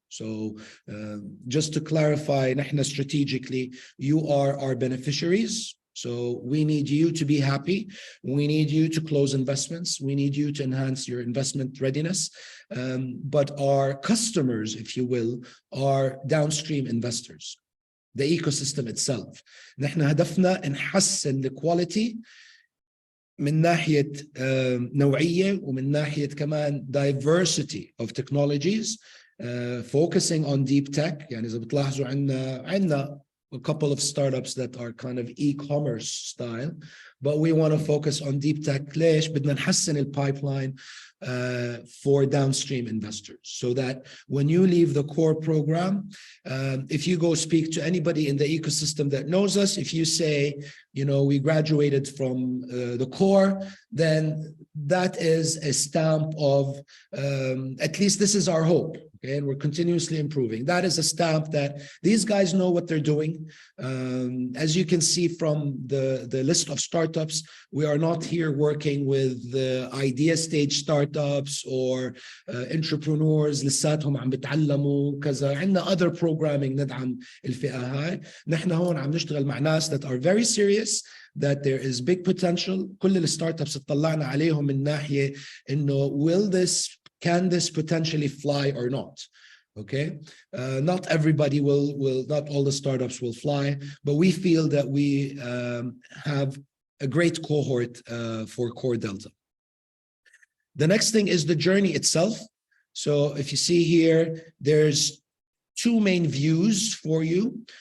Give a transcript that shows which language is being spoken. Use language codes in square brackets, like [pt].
[en] So just to clarify, strategically, you are our beneficiaries. So we need you to be happy. We need you to close investments. We need you to enhance your investment readiness. But our customers, if you will, are downstream investors. the ecosystem itself. [ar] نحن هدفنا نحسن الكواليتي من ناحية نوعية ومن ناحية كمان [en] diversity of technologies, focusing on deep tech. [ar] يعني إذا بتلاحظوا عندنا [en] a couple of startups that are kind of e-commerce style, but we want to focus on deep tech. [ar] ليش؟ بدنا نحسن البايبلاين [en] for downstream investors, so that when you leave the core program, if you go speak to anybody in the ecosystem that knows us, if you say, you know, we graduated from the core, then that is a stamp of, at least this is our hope. Okay, and we're continuously improving. That is a stamp that these guys know what they're doing. As you can see from the list of startups, we are not here working with the idea stage startups or entrepreneurs [ar] لساتهم عم بتعلموا كذا. عندنا [en] other programming [ar] ندعم الفئة هاي. نحن هون عم نشتغل مع ناس [en] that are very serious, that there is big potential. [ar] كل الستارت اطلعنا عليهم من ناحية إنه [en] can this potentially fly or not? Okay, not everybody will, not all the startups will fly, but we feel that we have a great cohort for Core Delta. The next thing is the journey itself. So if you see here, there's two main views for you.